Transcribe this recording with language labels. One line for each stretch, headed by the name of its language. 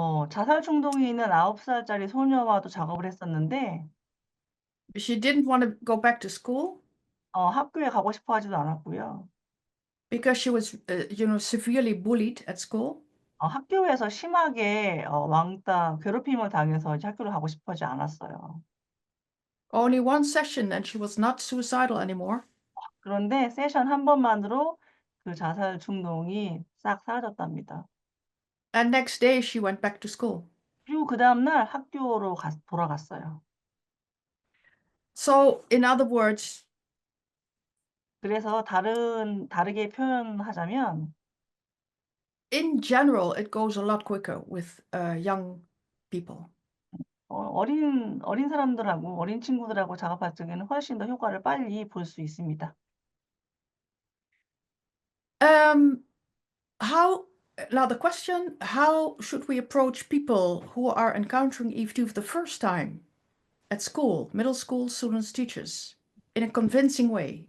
Korean: 자살 충동이 있는 9살짜리 소녀와도 작업을 했었는데
English: She didn't want to go back to school
Korean: 학교에 가고 싶어 하지도 않았고요.
English: because she was, severely bullied at school.
Korean: 학교에서 심하게 왕따 괴롭힘을 당해서 이제 학교를 가고 싶어 하지 않았어요.
English: Only 1 session and she was not suicidal anymore.
Korean: 그런데 세션 한 번만으로 그 자살 충동이 싹 사라졌답니다.
English: And next day she went back to school.
Korean: 그리고 그다음 날 학교로 돌아갔어요.
English: So, in other words,
Korean: 그래서 다르게 표현하자면
English: in general, it goes a lot quicker with young people.
Korean: 어린 사람들하고 어린 친구들하고 작업할 적에는 훨씬 더 효과를 빨리 볼 수 있습니다.
English: Um, how Now the question, how should we approach people who are encountering EFT for the first time at school, middle school students, teachers, in a convincing way?